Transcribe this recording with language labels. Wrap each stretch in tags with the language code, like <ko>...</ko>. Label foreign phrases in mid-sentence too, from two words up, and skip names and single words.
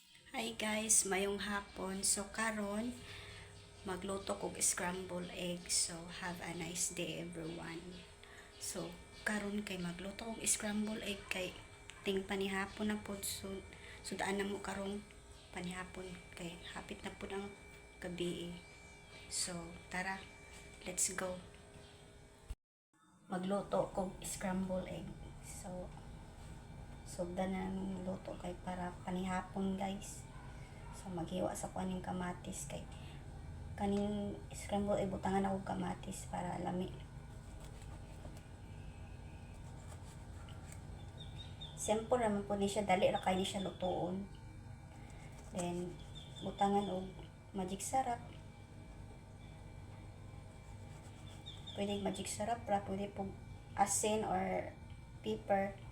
<en>Hi guys,</en> <ceb>mayong hapon. So karon magluto kog</ceb> <en>scramble egg. So have a nice day everyone.</en> <ceb>So karon kay magluto kog</ceb> <en>scramble egg</en> <ceb>kay ting panihapon na pod. So daan na mo karong panihapon kay hapit na pod ang gabi. So tara,</ceb> <en>let's go.</en> <ceb>Magluto kog</ceb> <en>scramble egg.</en> <ceb>So sugda na ng luto kay para panihapon guys. So maghiwa sa kuaning kamatis kay kaning scramble ay butangan ako kamatis para lami. Simple naman po ni siya, dali ra kay ni siya lutoon. Then butangan og magic sarap. Pwede magic sarap ra, pwede po asin or pepper.</ceb>